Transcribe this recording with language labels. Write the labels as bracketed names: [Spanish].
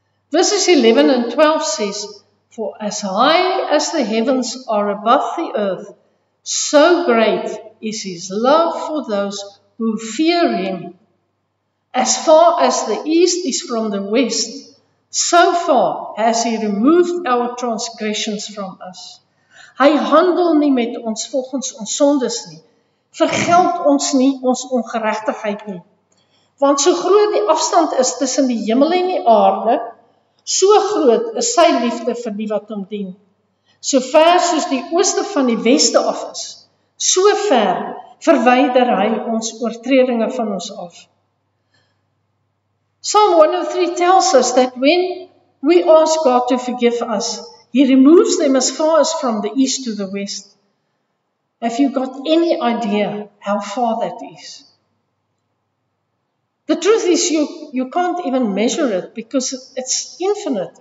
[English] Verses 11 and 12 says, For as high as the heavens are above the earth, so great is His love for those who fear Him. As far as the east is from the west, so far has He removed our transgressions from us. [Afrikaans] Hy handel nie met ons volgens ons sondes nie. Vergeld ons nie ons ongeregtigheid nie. Want so groot die afstand is tussen die hemel en die aarde, so groot is sy liefde vir die wat hom dien. So ver soos die ooste van die weste af is, so ver verwyder hy ons oortredinge van ons af. [English] Psalm 103 tells us that when we ask God to forgive us, He removes them as far as from the east to the west. Have you got any idea how far that is? The truth is you can't even measure it because it's infinite.